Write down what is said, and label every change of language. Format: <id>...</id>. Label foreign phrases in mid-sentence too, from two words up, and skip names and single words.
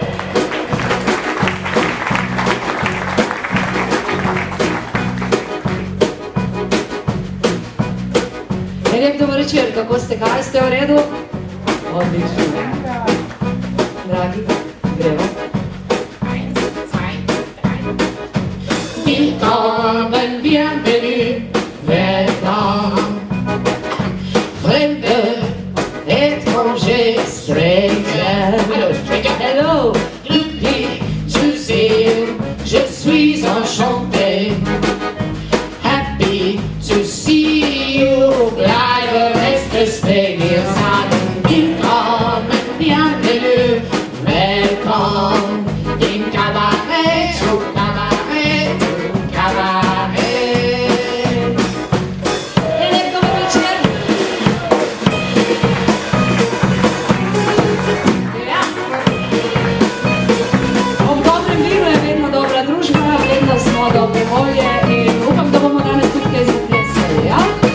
<sl>Lep dober večer, kako ste, kaj ste v redu? Odlično. Dragi, gremo.</sl> <de>Willkommen, bienvenue, welcome. Fremde,</de> <en>étranger, stranger. Hello, stranger. Hello,</en> <de>glücklich zu sehen,</de> <fr>je suis enchanté.</fr> <en>Happy to see you, bleibe, reste, stay here,</en> <de>sagen willkommen, bienvenue, welcome. In Kabarett, zu Kabarett, Kabarett.</de> <sl>Lep dober večer. Ja. Ob dobrem vinu je vedno dobra družba, vedno smo dobre volje in upam, da bomo danes tudi kaj zaplesali, ja?</sl>